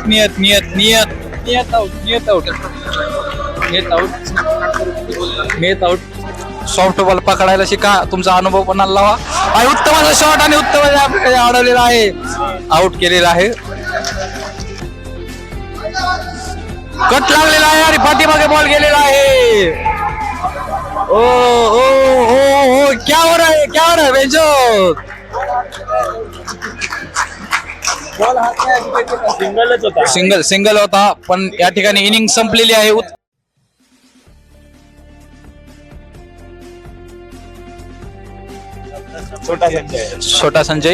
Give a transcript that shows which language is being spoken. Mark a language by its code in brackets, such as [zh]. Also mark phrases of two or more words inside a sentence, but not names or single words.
[mr] नियत आउट. [en] soft ball [mr] पकडायला शिका, तुमचा अनुभव पण लावा. आणि उत्तम असा शॉट आणि उत्तम अडवलेला आहे, आउट केलेला आहे. कट लागलेला आहे आणि पाठीमागे बॉल गेलेला आहे. [hi] ओ ओ ओ ओ क्या हो रहा है बेंचो. [mr] सिंगल होता पण या ठिकाणी इनिंग संपलेली आहे. छोटा संजय.